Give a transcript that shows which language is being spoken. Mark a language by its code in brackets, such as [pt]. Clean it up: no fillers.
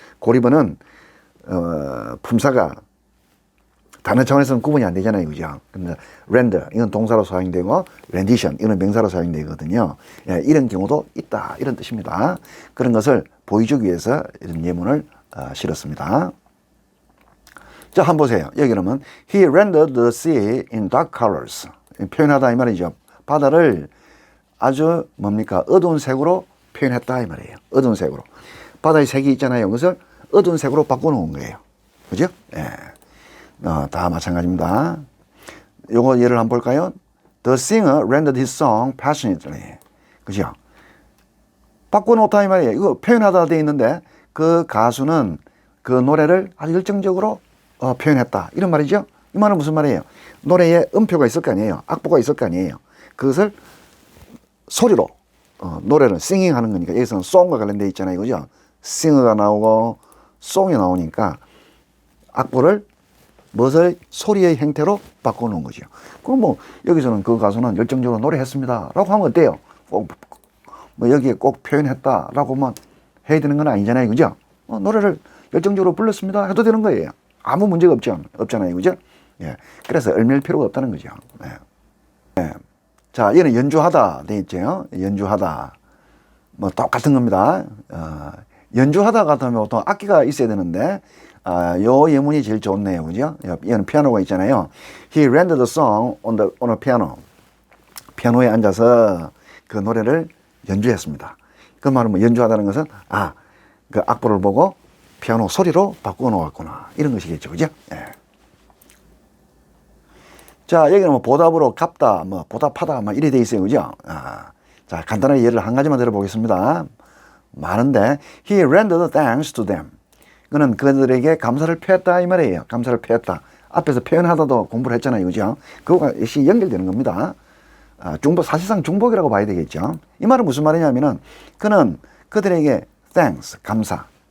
[ko] 고리버는, 품사가 단어 차원에서는 구분이 안 되잖아요. 그죠? 근데 render, 이건 동사로 사용되고, rendition, 이건 명사로 사용되거든요. 예, 이런 경우도 있다. 이런 뜻입니다. 그런 것을 보여주기 위해서 이런 예문을 실었습니다. 자, 한번 보세요. 여기 그러면 [en] He rendered the sea in dark colors. [ko] 표현하다 이 말이죠. 바다를 아주 뭡니까? 어두운 색으로 표현했다 이 말이에요. 어두운 색으로. 바다의 색이 있잖아요. 그것을 어두운 색으로 바꿔놓은 거예요. 그죠? 예. 다 마찬가지입니다. 요거 예를 한번 볼까요? [en] The singer rendered his song passionately. [ko] 그죠? 바꿔놓다 이 말이에요. 이거 표현하다 돼 있는데 그 가수는 그 노래를 아주 열정적으로 표현했다. 이런 말이죠. 이 말은 무슨 말이에요? 노래에 음표가 있을 거 아니에요. 악보가 있을 거 아니에요. 그것을 소리로 노래를 singing 하는 거니까 여기서는 song과 관련되어 있잖아요. 그죠? singer가 나오고 song이 나오니까 악보를 무엇의 소리의 형태로 바꿔놓은 거죠. 그럼 뭐 여기서는 그 가수는 열정적으로 노래했습니다. 라고 하면 어때요? 뭐 여기에 꼭 표현했다. 라고만 해야 되는 건 아니잖아요. 그죠? 노래를 열정적으로 불렀습니다. 해도 되는 거예요. 아무 문제가 없잖아요. 그죠? 예. 그래서 얽매일 필요가 없다는 거죠. 예. 예. 자, 얘는 연주하다 돼 있죠. 연주하다. 뭐 똑같은 겁니다. 연주하다 같으면 보통 악기가 있어야 되는데, 요 예문이 제일 좋네요. 그죠? 얘는 피아노가 있잖아요. [en] He rendered the song on a piano. [ko] 피아노에 앉아서 그 노래를 연주했습니다. 그 말은 뭐 연주하다는 것은, 그 악보를 보고 피아노 소리로 바꾸어 놓았구나. 이런 것이겠죠. 그죠? 예. 자, 여기는 뭐 보답으로 갚다, 뭐 보답하다, 뭐 이래 돼 있어요. 그죠? 자, 간단하게 예를 한 가지만 들어보겠습니다. 많은데, [en] he rendered thanks to them. [ko] 그는 그들에게 감사를 표했다 이 말이에요. 감사를 표했다. 앞에서 표현하다도 공부를 했잖아요. 그죠? 그거가 역시 연결되는 겁니다. 사실상 중복이라고 봐야 되겠죠. 이 말은 무슨 말이냐면은, 그는 그들에게 thanks, 감사.